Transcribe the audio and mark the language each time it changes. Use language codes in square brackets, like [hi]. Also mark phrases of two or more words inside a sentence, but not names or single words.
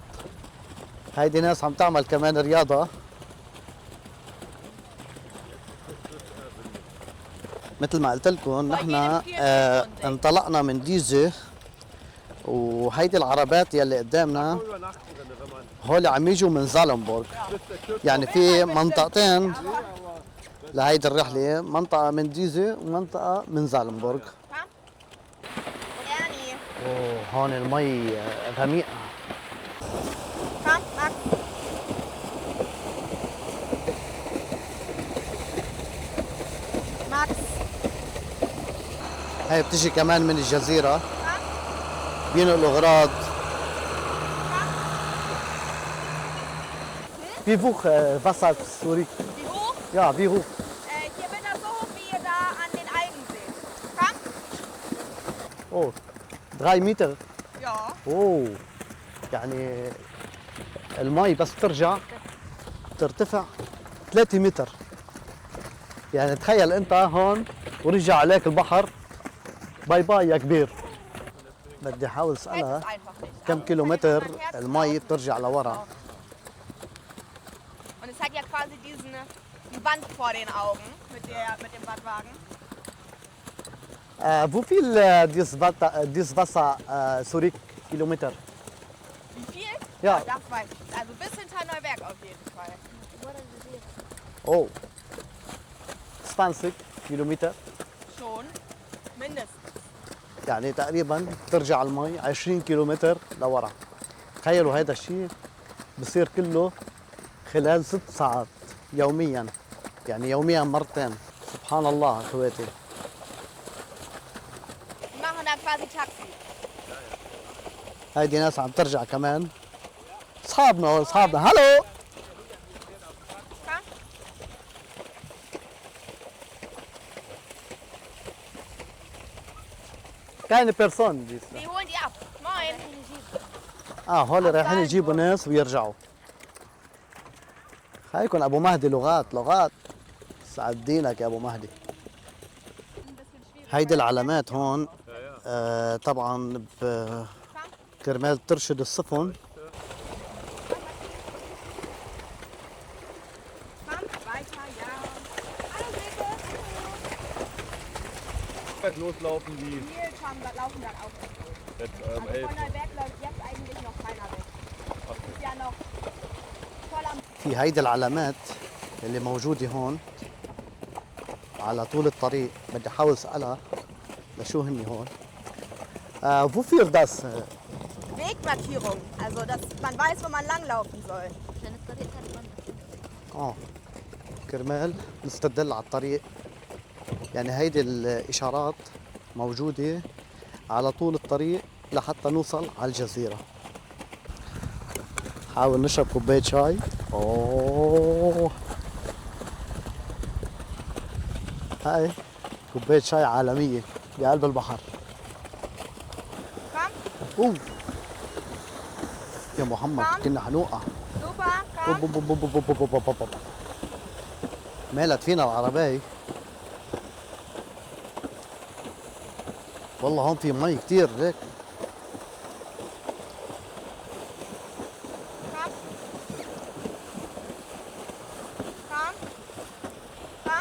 [ar] هيدي ناس عم تعمل كمان رياضة. مثل ما قلت لكم نحن انطلقنا من ديزة وهيدي العربات يلي قدامنا هول عم يجوا من زالنبورغ. يعني في منطقتين لهيدي الرحلة، منطقة من ديزة ومنطقة من زالنبورغ. Ernie, اوه هون المي غميقة. [de] komm, Max. Max, [ar] هاي بتجي كمان من الجزيرة بينقلوا اغراض. [de] Wie hoch Wasser zurück? wie hoch? Ja, wie hoch? Hier bin das so hoch, wie ihr da an den Algen seht. Komm. [ar] Oh, 3 متر. [de] Ja. [ar] اوه يعني المي بس ترجع ترتفع 3 متر. يعني تخيل انت هون ورجع عليك البحر. باي باي يا كبير. بدي احاول [de] Hält [ar] اسالها [de] es einfach nicht. [ar] كم كيلومتر المي بترجع لورا. [de] Und es hat ja quasi die Wand vor den Augen mit dem Badwagen. Wie viel dies Wasser zurück Kilometer? Wie viel? Ja. Das weiß ich nicht. Also bis hinter Neuwerk auf jeden Fall. [ar] ورا الجزيرة. Oh, 20 كيلومتر. [de] Schon. Mindestens. [ar] يعني تقريبا ترجع المي 20 كيلومتر لورا. تخيلوا هذا الشيء بصير كله خلال 6 ساعات يوميا. يعني يوميا مرتين. سبحان الله اخواتي. [de] Wir machen dann quasi Taxi. [ar] هيدي ناس عم ترجع كمان. اصحابنا هلو. [de] Komm. كاين بيرسون ديس. Die holen die ab. Moin. [ar] هول رايحين يجيبوا ناس ويرجعوا. خليكم ابو مهدي لغات. سعدينك يا ابو مهدي. هيدي العلامات هون طبعا كرمال ترشد السفن. [de] Komm, weiter, ja. Hallo, Silke. Loslaufen wie Wir laufen dann auch. jetzt Also von 11. der Berg läuft jetzt eigentlich noch keiner weg. Ist ja noch voll am [ar] في هيدي العلامات اللي موجودة هون على طول الطريق. بدي احاول اسألها لشو هني هون. [de] wofür das? Wegmarkierung. Also, dass man weiß, wo man langlaufen soll. [ar] عشان الطريق كان منه. كرمال نستدل على الطريق. يعني هيدي الإشارات موجودة على طول الطريق لحتى نوصل على الجزيرة. حاول نشرب كوباية شاي. أوه، هاي كوباية شاي عالمية بقلب البحر. [de] Komm, [ar] أوه يا محمد كنا حنوقع. [de] super, komm. أوب أوب أوب أوب أوب أوب أوب أوب. [ar] مالت فينا العربية. والله هون في مي كتير هيك. [de] Komm. Komm. Komm.